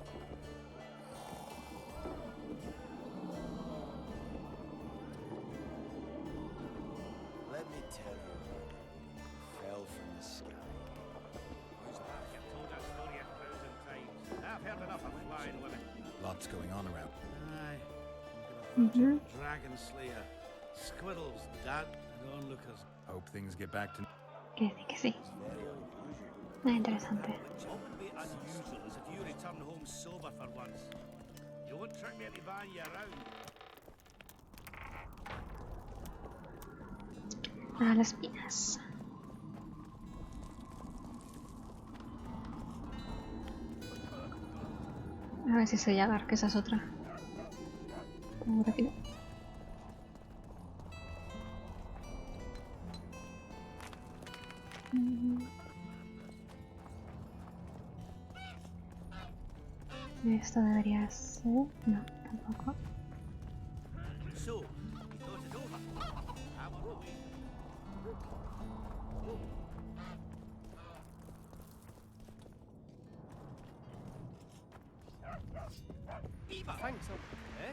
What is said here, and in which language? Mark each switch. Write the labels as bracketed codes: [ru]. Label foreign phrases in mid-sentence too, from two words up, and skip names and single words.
[en] Let me tell you about the woman who fell from the sky. You've told that story 1,000 times. I've heard enough of flying women. Lots going on around. Aye. Dragon Slayer, squirrels, dad, and onlookers. Hope things get back to... [es] Que sí. Nada interesante. [en] What would be unusual is if you return home sober for once. You won't trick me into buying you around. [es] A las pinas. A ver si sé llegar, que esa es otra. Muy rápido. Esto debería ser... No, tampoco. [en] So, you thought it over? I'm on the way. Thanks, eh?